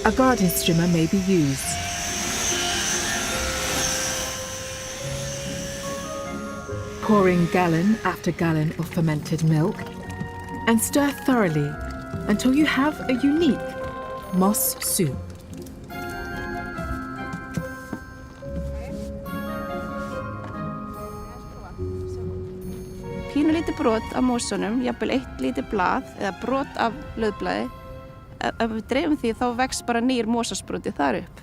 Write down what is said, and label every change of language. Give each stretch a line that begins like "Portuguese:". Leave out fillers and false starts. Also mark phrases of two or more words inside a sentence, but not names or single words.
English: A garden strimmer may be used. Pour in gallon after gallon of fermented milk and stir thoroughly until you have a unique moss soup.
Icelandic: Pínulítið brot af mosunum, jafnvel 1 lítið blað eða brot af laufblaði. Ef við dreifum því þá vex bara nýr mosasproti þar upp.